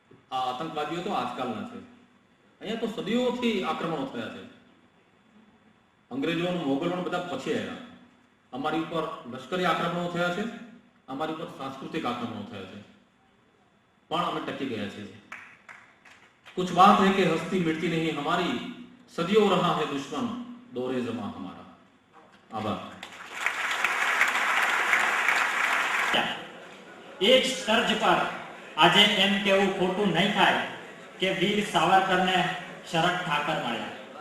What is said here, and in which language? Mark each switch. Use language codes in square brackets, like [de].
[gu] આ આતંકવાદીઓ તો આજકાલના છે. અહીંયા તો સદીઓથી આક્રમણો થયા છે. અંગ્રેજોનું, મોગલોનું બધા પછી આવ્યા. અમારી ઉપર લશ્કરી આક્રમણો થયા છે, અમારી ઉપર સાંસ્કૃતિક આક્રમણો થયા છે, પણ અમે ટકી ગયા છીએ. [hi] कुछ बात है कि हस्ती मिटती नहीं हमारी, सदियों रहा है दुश्मन दौरे जमा हमारा. [gu] આભાર. એ જ તર્જ પર આજે એમ કેવું ખોટું નહીં થાય કે વીર સાવરકરને શરદ ઠાકર મળ્યા.